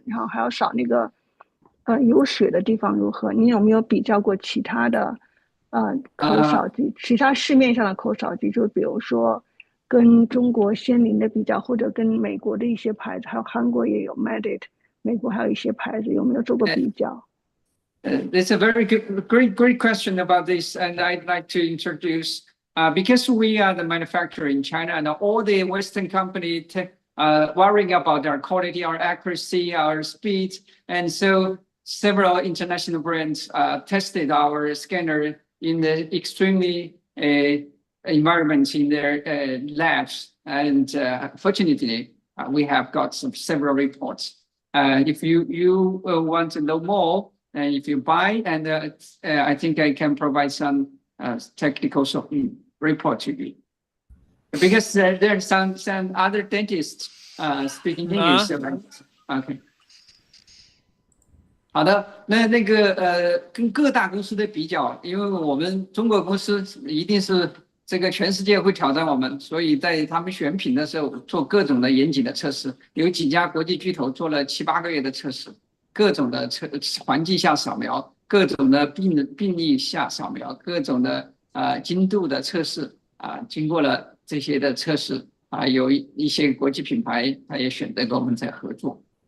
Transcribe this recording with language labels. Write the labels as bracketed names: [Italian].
[Chinese] 然后还要扫那个有血的地方如何？您有没有比较过其他的口扫机？其他市面上的口扫机，就比如说跟中国先灵的比较，或者跟美国的一些牌子，还有韩国也有 Medit， 美国还有一些牌子，有没有做过比较 [English] ？It's a very great question about this, and I'd like to introduce. Because we are the manufacturer in China and all the Western company worrying about our quality, our accuracy, our speed. And so several international brands tested our scanner in the extremely environments in their labs. And fortunately, we have got several reports. If you want to know more, and if you buy, and I think I can provide some technical report to you, because there are some other dentists speaking English. Okay. [Chinese] 好的，那个跟各大公司的比较，因为我们中国公司一定是这个全世界会挑战我们，所以在他们选品的时候做各种的严谨的测试，有几家国际巨头做了7、8个月的测试，各种的环境下扫描，各种的病例下扫描，各种的精度的测试经过了这些的测试有一些国际品牌他也选择跟我们在合作。